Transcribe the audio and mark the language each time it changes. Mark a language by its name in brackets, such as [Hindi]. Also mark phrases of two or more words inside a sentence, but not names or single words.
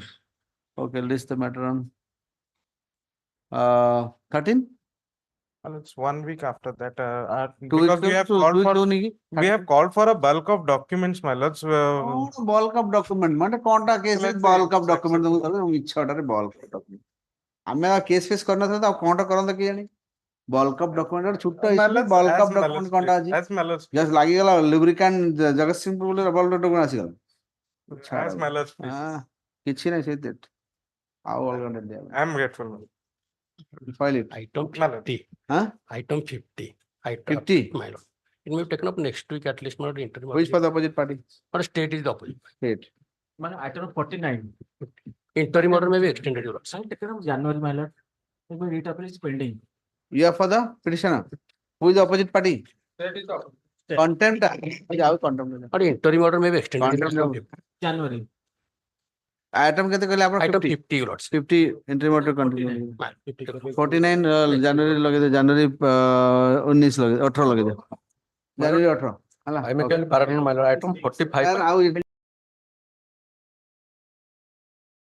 [English] Okay, list the matter on 13. And it's 1 week after that. Because we have called for a bulk of documents, my lords. Bulk of document. [Odia] ମାନେ କୋଉଟା [English] case is bulk of document. Bulk of document. [Odia] ଆମେ କେସ୍ ଫେସ୍ କରିନଥିଲା ତ କଣଟା କରନ୍ତା କି ଜାଣି [English] bulk of document [Odia] ଛୋଟ [English] bulk of document [Odia] କଣଟା ଅଛି just ଲାଗିଗଲା lubricant ଜଗତସିଂହପୁର ବୋଲି [English] bulk of document [Odia] ଆସିଗଲା କିଛି ନାହିଁ ସେ ଆଉ ଅଲଗା ଦିଆ [English] I am grateful. File it. Item 50. Item 50. Item 50. My lord. It may be taken up next week at least. My lord, interim. Which for the opposite party? Or state is the opposite. State. Item 49. Interim order may be extended. Your lord. Taken up January, my lord. Writ appeal is pending. You are for the petitioner. Who is the opposite party? State is the opposite. Contempt. Contempt. Or interim order may be extended. January. [Odia] Item କେତେ କହିଲେ ଆପଣ? [English] Item 50 your lords. 50 interim order continue. [Odia] 49 January ଲଗେଇ ଦେ January 19 ଲଗେଇ 18 ଲଗେଇ ଦେ January 18 ହେଲା [English] I may tell parallel my lord. Item 45.